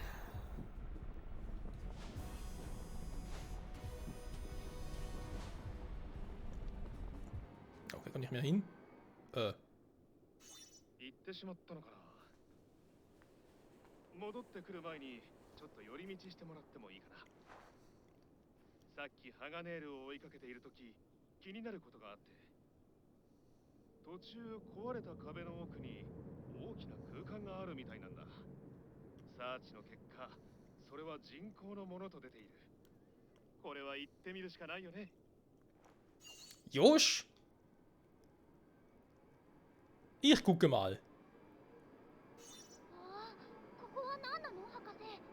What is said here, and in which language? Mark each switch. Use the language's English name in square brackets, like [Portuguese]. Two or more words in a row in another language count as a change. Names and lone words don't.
[German] Okay, kann nicht mehr hin. [Japanese] 行ってしまったのかな。戻ってくる前にちょっと寄り道してもらってもいいかな。さっきハガネールを追いかけているとき気になることがあって、途中壊れた壁の奥に大きな空間があるみたいなんだ。サーチの結果、それは人工のものと出ている。これは行ってみるしかないよね。 [German] Josh? Ich gucke mal. [Japanese] ここは何なの、博士。